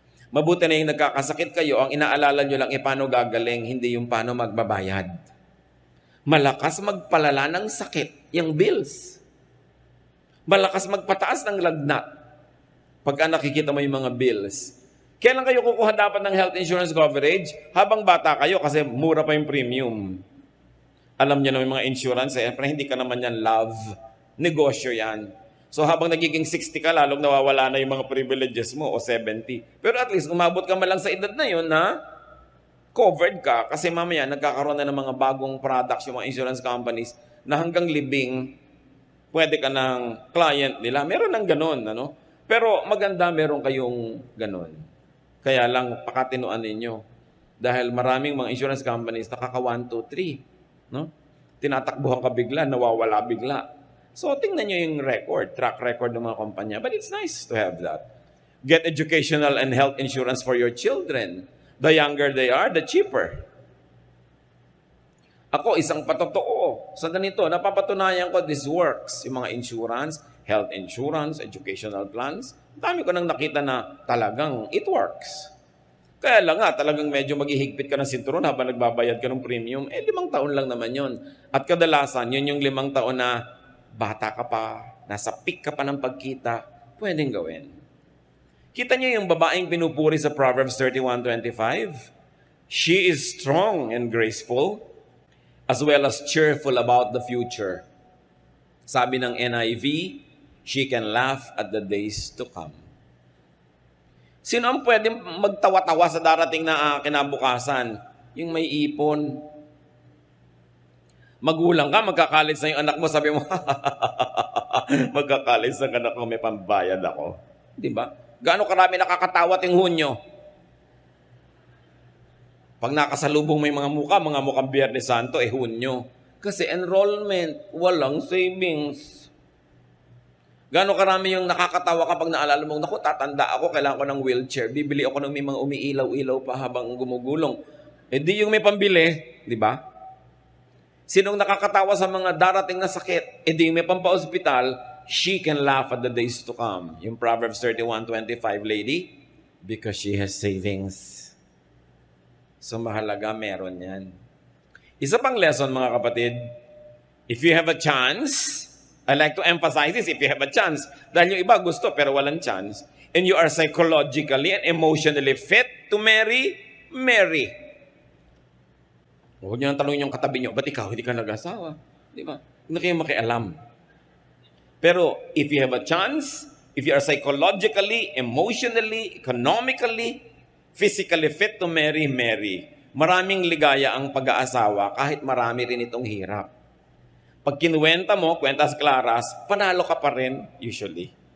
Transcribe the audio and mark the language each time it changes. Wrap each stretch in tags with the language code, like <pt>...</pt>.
<tl>Mabuti na yung nagkakasakit kayo, ang inaalala nyo lang paano gagaling, hindi yung paano magbabayad. Malakas magpalala ng sakit, yung bills. Malakas magpataas ng lagnat. Pagka nakikita mo yung mga bills. Kailan kayo kukuha dapat ng health insurance coverage? Habang bata kayo kasi mura pa yung premium. Alam nyo na yung mga insurance, pero hindi ka naman yan love. Negosyo yan. So habang nagiging 60 ka, lalong nawawala na yung mga privileges mo o 70. Pero at least umabot ka malang sa edad na yun na covered ka kasi mamaya nagkakaroon na ng mga bagong products yung mga insurance companies na hanggang libing pwede ka ng client nila. Meron ng ganun, ano? Pero maganda meron kayong ganun. Kaya lang pakatinuan ninyo. Dahil maraming mga insurance companies nakaka 1, 2, 3. No? Tinatakbuhan ka bigla, nawawala bigla. So, tingnan nyo yung track record ng mga kumpanya.</tl> <en>But it's nice to have that. Get educational and health insurance for your children. The younger they are, the cheaper.</en> <tl>Ako, isang patotoo. Sa ganito, napapatunayan ko</tl> <en>this works.</en> <tl>Yung mga insurance, health insurance, educational plans. Dami ko nang nakita na talagang</tl> <en>it works.</en> <tl>Kaya lang nga, talagang medyo maghihigpit ka ng sinturon habang nagbabayad ka ng premium. 5 taon lang naman yon. At kadalasan, yun yung 5 taon na bata ka pa, nasa peak ka pa ng pagkita, pwedeng gawin. Kita niyo yung babaeng pinupuri sa Proverbs 31:25?</tl> <en>She is strong and graceful, as well as cheerful about the future.</en> <tl>Sabi ng</tl> <en>NIV, she can laugh at the days to come.</en> <tl>Sino ang pwedeng magtawa-tawa sa darating na kinabukasan? Yung may ipon. Magulang ka, magkakalit sa yung anak mo, sabi mo, magkakalit sa anak ko, may pambayad ako. Di ba? Gaano karami nakakatawa ting Hunyo? Pag nakasalubong may mga mukhang Biyernes Santo, Hunyo. Kasi enrollment, walang savings. Gaano karami yung nakakatawa kapag naalala mong, naku, tatanda ako, kailangan ko ng wheelchair, bibili ako ng may mga umiilaw-ilaw pa habang gumugulong. Di yung may pambili, di ba? Sinong nakakatawa sa mga darating na sakit, di may pampa-hospital,</tl> <en>she can laugh at the days to come. Yung Proverbs 31:25 lady, because she has savings.</en> <tl>So mahalaga meron yan. Isa pang lesson mga kapatid,</tl> <en>if you have a chance, I like to emphasize this, if you have a chance,</en> <tl>dahil yung iba gusto pero walang chance,</tl> <en>and you are psychologically and emotionally fit to marry, marry.</en> <tl>Huwag niyo nang tanongin yung katabi niyo, ba't ikaw hindi ka nag-asawa? Di ba? Hindi kayo makialam.</tl> <en>Pero if you have a chance, if you are psychologically, emotionally, economically, physically fit to marry, marry.</en> <tl>Maraming ligaya ang pag-aasawa kahit marami rin itong hirap. Pag kinuwenta mo, kwentas klaras, panalo ka pa rin usually.</tl>